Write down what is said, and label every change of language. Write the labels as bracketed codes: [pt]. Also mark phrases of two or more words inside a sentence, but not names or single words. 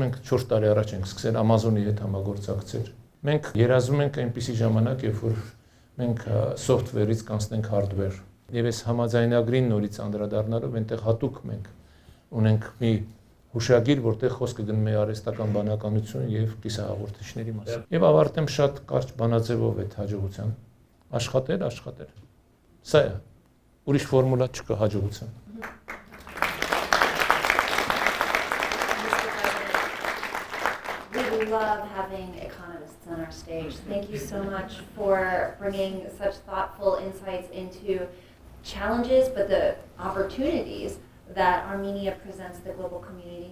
[hy] ենք 4 տարի առաջ ենք սկսել Amazon-ի հետ համագործակցել։ Մենք երազում ենք այնպիսի ժամանակ, երբ որ մենք software-ից կանցնենք hardware։ Եվ այս համաձայնագրին նորից անդրադառնալով այնտեղ հատուկ մենք ունենք մի հուշագիր, որտեղ խոսքը գնում է արհեստական բանականություն եւ կիսահաղորդիչների մասին։ Եվ ավարտեմ շատ կարճ բանաձևով այդ հաջողության։ Աշխատել։ Սա է։ Ուրիշ ֆորմուլա չկա հաջողության։ [en] We love having economists on our stage. Thank you so much for bringing such thoughtful insights into challenges, but the opportunities that Armenia presents the global community.